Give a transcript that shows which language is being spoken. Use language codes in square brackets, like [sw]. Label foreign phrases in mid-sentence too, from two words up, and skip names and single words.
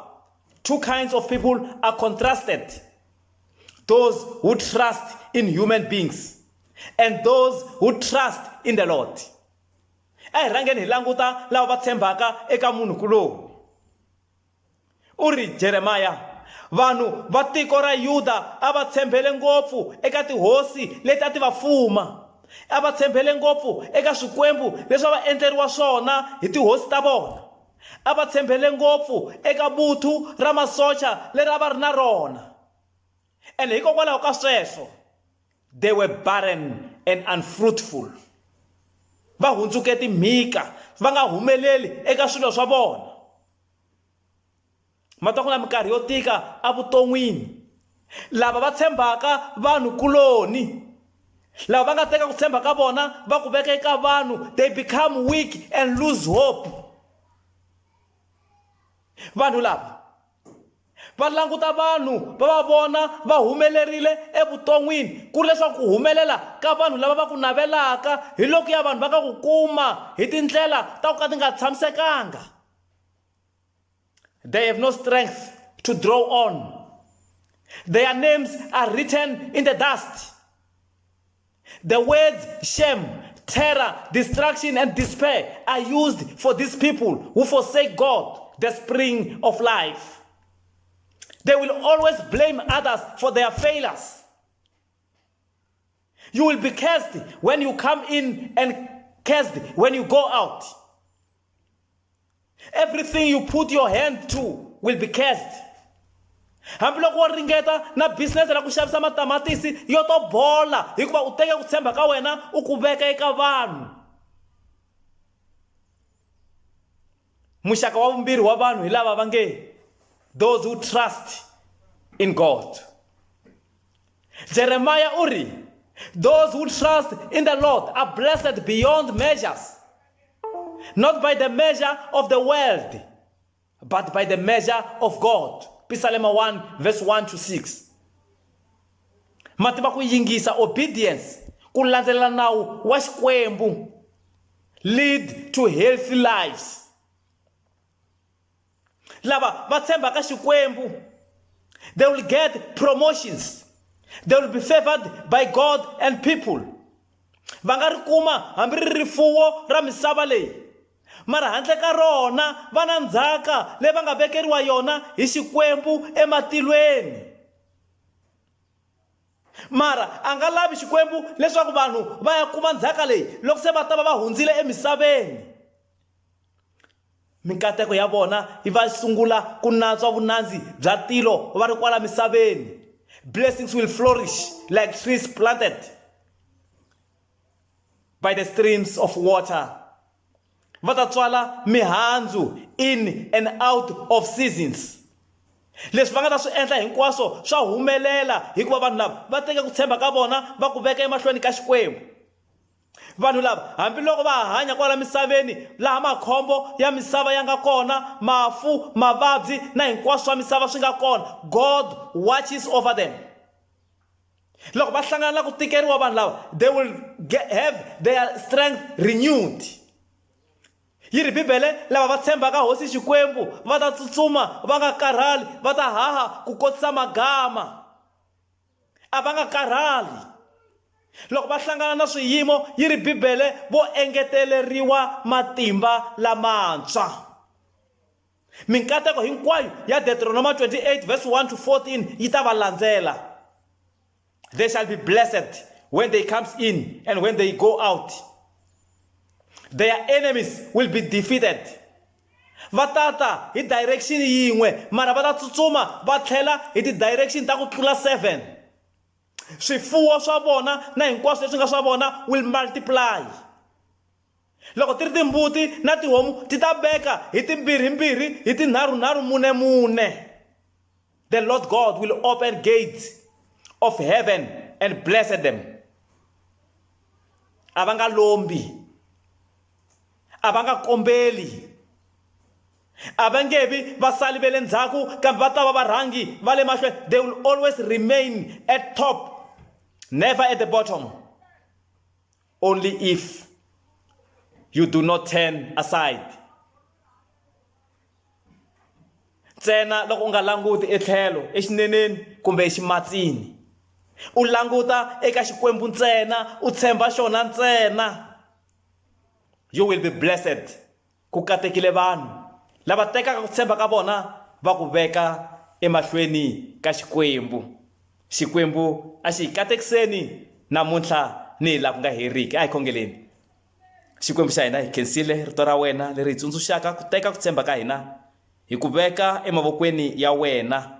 [en] Two kinds of people are contrasted: those who trust in human beings and those who trust in the Lord. [ts] A hi rhangeni hi languta lava va tshembaka eka munhu kulowu. Uri Jeremiah, vanhu va tiko ra Yuda a va tshembele ngopfu eka tihosi leti a ti va fuma. A va tshembele ngopfu eka swikwembu leswi va endleriwa swona hi tihosi ta vona. A va tshembele ngopfu eka buthu ra masocha leri a va ri na rona. And hikokwalaho ka sweswo, [en] they were barren and unfruitful. [ts] Va hundzuke timhika, va nga humeleli eka swilo swa vona. Matwa ku na minkarhi yo tika evuton'wini, lava va tshembaka vanhu kuloni, lava va nga teka ku tshemba ka vona va ku veka eka vanhu, [en] they become weak and lose hope. [ts] Vanhu lava va languta vanhu va va vona va humelerile evuton'wini, ku ri leswaku ku humelela ka vanhu lava va ku navelaka hi loko ya vanhu va ka ku kuma hi tindlela ta ku ka ti nga tshamisekanga. [en] They have no strength to draw on. Their names are written in the dust. The words shame, terror, destruction, and despair are used for these people who forsake God, the spring of life. They will always blame others for their failures. You will be cursed when you come in and cursed when you go out. Everything you put your hand to will be cursed. [ts] Hambi loko wa ringeta na business ra ku xavisa matamatisi yo to bola, hikuva u teka ku tshemba ka wena u ku veka eka vanhu. Muxaka wa vumbirhi wa vanhu hi lava va nge [en] those who trust in God. Jeremiah uri, those who trust in the Lord are blessed beyond measures, not by the measure of the world, but by the measure of God. Psalm 1 verse 1 to 6. [ts] Mativa ku yingisa, obedience, ku landzelela nawu wa Xikwembu, [en] lead to healthy lives. [ts] Lava va tshembaka Xikwembu, [en] they will get promotions. They will be favored by God and people. [ts] Va nga ri kuma hambi ri rifuwo ra misava leyi, mara handle ka rona va na ndzhaka leyi va nga vekeriwa yona hi Xikwembu ematilweni. Mara a nga lavi Xikwembu leswaku vanhu va ya kuma ndzhaka leyi loko se va ta va hundzile emisaveni. Mikateko ya vona yi va sungula ku natswa vunandzi bya tilo va ri kwala misaveni. [en] Blessings will flourish like trees planted by the streams of water. [ts] Va ta tswala mihandzu [en] in and out of seasons. [ts] Leswi va nga ta swi endla hinkwaswo swa humelela hikuva vanhu lava va teka ku tshemba ka vona va ku veka emahlweni ka Xikwembu. Vanhu lava hambiloko va hanya kwala misaveni laha makhombo ya misava ya nga kona, mafu, mavabyi na hinkwaswo swa misava swi nga kona, [en] God watches over them. [ts] Loko va hlangana na ku tikeriwa vanhu lava, [en] they will have their strength renewed. [ts] Yi ri Bibele lava va tshembaka Hosi Xikwembu va ta tsutsuma va nga karhali, va ta haha ku kotisa magama, a va nga karhali. Loko va hlangana na swiyimo, yi ri Bibele vo engeteleriwa matimba lamantshwa. Minkateko hinkwayo ya Deuteronomy 28 verse 1 to 14 yi ta va landzela. [en] They shall be blessed when they come in and when they go out. Their enemies will be defeated. [ts] Vatata hi direction yin'we mara va ta tsutsuma va tlhela hi ti direction ta ku tlula 7. Swifuwo swa vona na hinkwaswo leswi nga swa vona [en] will multiply. [ts] Loko ti ri timbuti na tihomu ti ta beka hi timbirhimbirhi hi tinharhunharhu mune. [en] The Lord God will open gates of heaven and bless them. [ts] A va nga lombi, a va nga kombeli, a va nge vi vasali va le ndzhaku kambe va ta va varhangi va le mahlweni. [en] They will always remain at top, never at the bottom. Only if you do not turn aside. [ts] Ntsena loko u nga languti etlhelo, exineneni kumbe eximatsini. U languta eka Xikwembu ntsena, u tshemba xona ntsena. [en] You will be blessed. [ts] Ku katekile vanhu lava tekaka ku tshemba ka vona va ku veka emahlweni ka Xikwembu. Xikwembu a xi hi katekiseni namuntlha ni la ku nga heriki. A hi khongeleni. Xikwembu xa hina hi khensile rito ra wena leri hi tsundzuxaka ku teka ku tshemba ka hina hi ku veka emavokweni ya wena.